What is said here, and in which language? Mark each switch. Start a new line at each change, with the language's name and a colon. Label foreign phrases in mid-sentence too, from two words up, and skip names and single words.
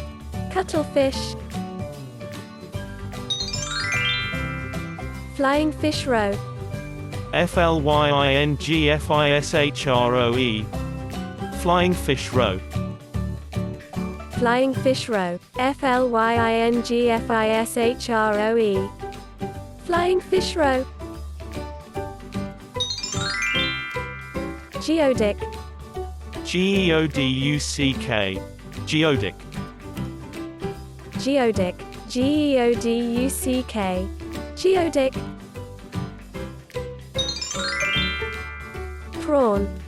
English: Cuttlefish. Flying Fish Roe. Flyingfishroe. Flying Fish Roe. Flying Fish Roe. Flyingfishroe. Flying Fish Roe. Geoduck. Geoduck. Geoduck. Geoduck. Geoduck. Geoduck. Prawn.